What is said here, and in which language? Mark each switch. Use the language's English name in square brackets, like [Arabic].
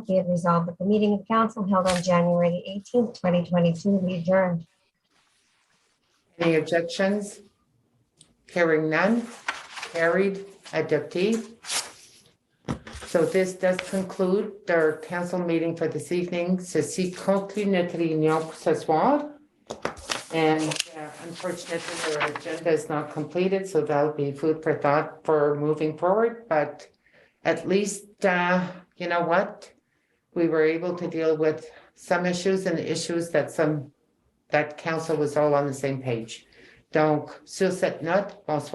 [English] Be it resolved that the meeting of council held on January the 18th, 2022 be adjourned. Any objections? Hearing none, carried, adopted. So this does conclude our council meeting for this evening. [French] Ceci conclut notre réunion pour ce soir. [English] And unfortunately, our agenda is not completed, so that'll be food for thought for moving forward. But at least, you know what? We were able to deal with some issues and issues that council was all on the same page. [French] Donc, sur cette note, bonsoir.